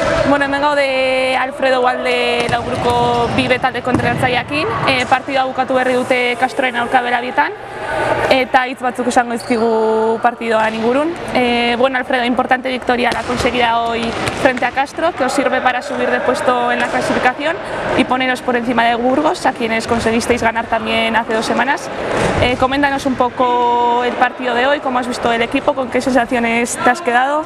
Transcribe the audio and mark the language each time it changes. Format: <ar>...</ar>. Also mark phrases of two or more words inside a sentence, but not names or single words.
<eu>Bueno, hemen gaude Alfredo Walde lauburuko bi talde kontrajartzaileekin. Partida bukatu berri dute Castroen aurka Belabietan eta hitz batzuk esango dizkigu partidoan ingurun.</eu> <es>Bueno, Alfredo, importante victoria la conseguida hoy frente a Castro, que os sirve para subir de puesto en la clasificación y poneros por encima de Burgos, a quienes conseguisteis ganar también hace 2 semanas. Coméntanos un poco el partido de hoy, cómo has visto el equipo, con qué sensaciones te has quedado.</es>